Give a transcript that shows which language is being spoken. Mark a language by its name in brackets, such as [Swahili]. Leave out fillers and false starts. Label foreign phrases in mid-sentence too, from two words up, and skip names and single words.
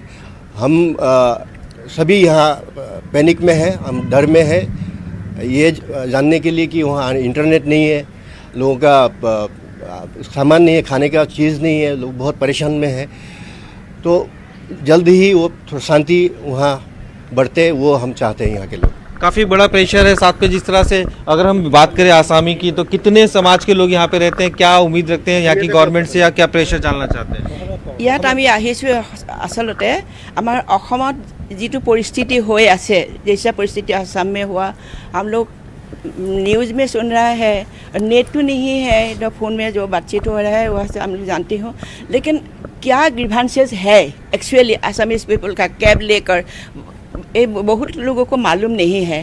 [Hindi] हम सभी यहाँ पैनिक में हैं, हम डर में हैं ये जानने के लिए कि वहाँ इंटरनेट नहीं है, लोगों का सामान नहीं है, खाने का चीज़ नहीं है, लोग बहुत परेशान में हैं। तो जल्द ही वो शांति वहाँ बढ़ते, वो हम चाहते हैं यहाँ के लोग। काफ़ी बड़ा प्रेशर है साथ पे। जिस तरह से अगर हम बात करें आसामी की, तो कितने समाज के लोग यहाँ पे रहते हैं, क्या उम्मीद रखते हैं यहाँ की गवर्नमेंट से, या क्या प्रेशर डालना चाहते हैं? [Assamese] ইয়াত আমি আহিছোঁ আচলতে আমাৰ অসমত যিটো পৰিস্থিতি হৈ আছে, [Hindi] जैसा परिस्थिति असम में हुआ, हम लोग न्यूज़ में सुन रहा है, नेट तो नहीं है, तो फ़ोन में जो बातचीत हो रहा है वह से हम लोग जानते हो। लेकिन क्या ग्रीवांसेस है [English] actually Assamese people [Hindi] का कैब लेकर, ये बहुत लोगों को मालूम नहीं है।